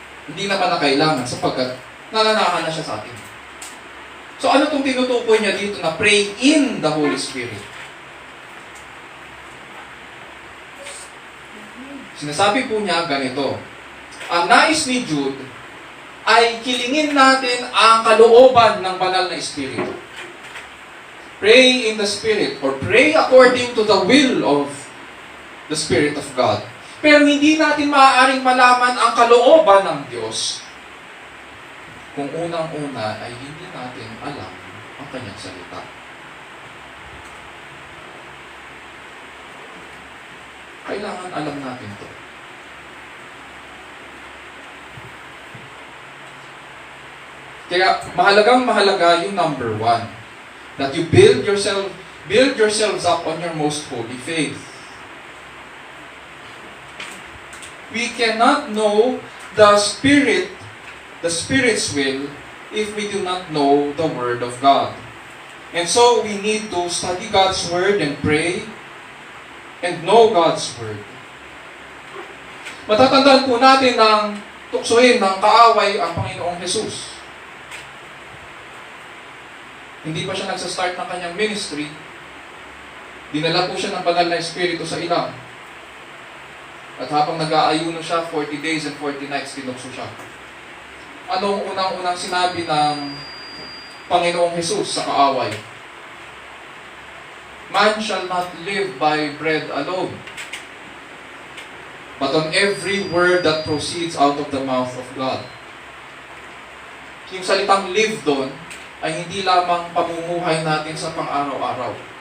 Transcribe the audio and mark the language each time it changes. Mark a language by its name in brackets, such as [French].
[Filipino] Hindi naman na kailangan sapagkat nananahan na siya sa atin. [English] So [Filipino] ano itong tinutukoy niya dito na [English] pray in the Holy Spirit? [Filipino] Sinasabi po niya ganito, ang nais ni Jude ay kilingin natin ang kalooban ng banal na Espiritu. [English] Pray in the Spirit or pray according to the will of the Spirit of God. [Filipino] Pero hindi natin maaaring malaman ang kalooban ng Diyos kung unang-una ay hindi natin alam ang kanyang salita. Kailangan alam natin ito. Kaya mahalaga yung number 1. [English] That you build yourselves up on your most holy faith. We cannot know the Spirit's will, if we do not know the Word of God. And so, we need to study God's Word and pray and know God's Word. [Filipino] Matatandaan po natin ng tuksoin ng kaaway ang Panginoong Jesus. Hindi pa siya nagsastart ng kanyang ministry. Dinala po siya ng banal na Espiritu sa ilang. At habang nag-aayuno siya, [English] 40 days and 40 nights, [Filipino] tinukso siya. Anong unang-unang sinabi ng Panginoong Jesus sa kaaway? [English] Man shall not live by bread alone, but on every word that proceeds out of the mouth of God. [Filipino] Yung salitang live doon, ay hindi lamang pamumuhay natin sa pang-araw-araw.